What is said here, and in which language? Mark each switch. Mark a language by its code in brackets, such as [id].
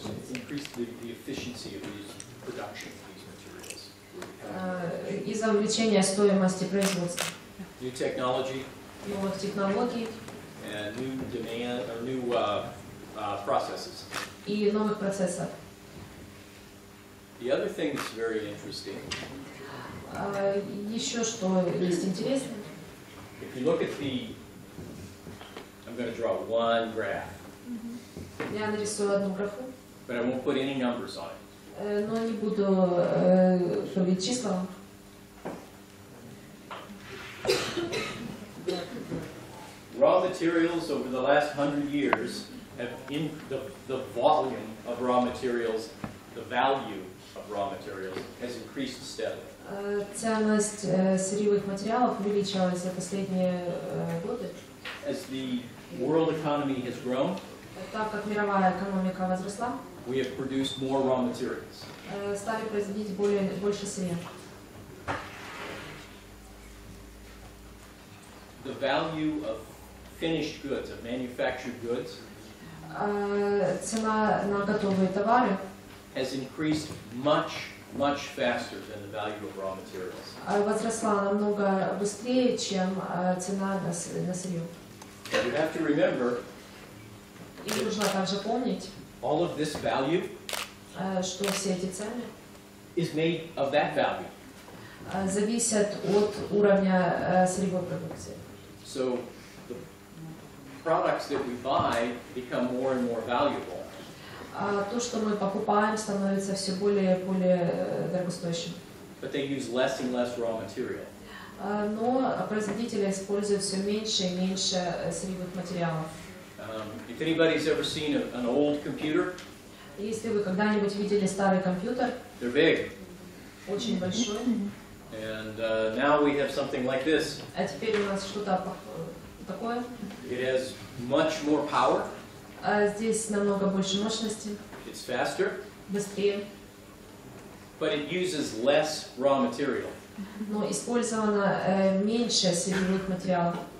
[en] Increase the efficiency of these production of these materials. [ru] из-за увеличения стоимости производства, [en] New technology [ru] новых технологий [en] and new demand or new processes. [ru] и новых процессов. [en] The other thing that's very interesting, [ru] Еще что есть интересно, [en] if you look at I'm going to draw one graph, [ru] я нарисую одну графу, [en] but I won't put any numbers on it. [ru] но не буду говорить числа. [en] Raw materials over the last 100 years have the volume of raw materials, the value of raw materials has increased steadily. [ru] Ценность сырьевых материалов увеличилась за последние годы. [en] As the world economy has grown, [ru] Так как мировая экономика возросла, [en] we have produced more raw materials. [ru] Стали производить больше сырья. [en] The value of finished goods, of manufactured goods, [ru] Цена на готовые товары [en] has increased much faster than the value of raw materials. [ru] Возросла намного быстрее, чем цена на сырье. [en] You have to remember, [ru] И нужно также помнить, [en] all of this value [ru] что все эти цены [en] is made of that value. [ru] зависят от уровня сырьевой продукции. [en] So the products that we buy become more and more valuable. [ru] То, что мы покупаем, становится все более и более дорогостоящим. [en] But they use less and less raw material. [ru] Но производители используют все меньше и меньше сырьевых материалов. [en] If anybody's ever seen an old computer, [ru] Если вы когда-нибудь видели старый компьютер, [en] they're big. [ru] очень большой, [en] And now we have something like this. [ru] а теперь у нас что-то такое, [en] It has much more power. [ru] Здесь намного больше мощности, [en] It's faster, [ru] быстрее, [en] but it uses less raw material. [ru] но использовано меньше сырьевых материалов.